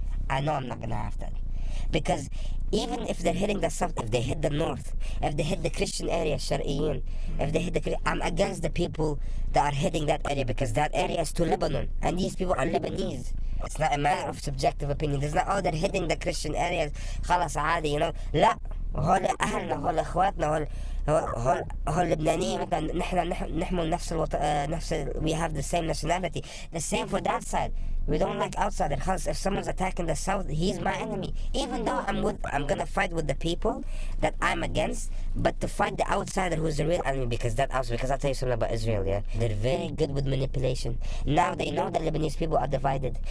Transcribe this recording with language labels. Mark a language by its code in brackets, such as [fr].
[en] I know I'm not going to have that. Because even if they're hitting the south, if they hit the north, if they hit the Christian area, Shar'iyin, if they hit I'm against the people that are hitting that area, because that area is to Lebanon, and these people are Lebanese. It's not a matter of subjective opinion. It's not, oh, they're hitting the Christian areas, [ar] خلاص عادي, [en] you know. [ar] لا، هول أهلنا، هول إخواتنا، هول لبنانيين، نحن نحمل نفس [en] we have the same nationality. The same for that side. We don't like outsiders. If someone's attacking the south, he's my enemy. Even though I'm gonna fight with the people that I'm against, but to fight the outsider who's the real enemy, because I'll tell you something about Israel, yeah? They're very good with manipulation. Now they know the Lebanese people are divided.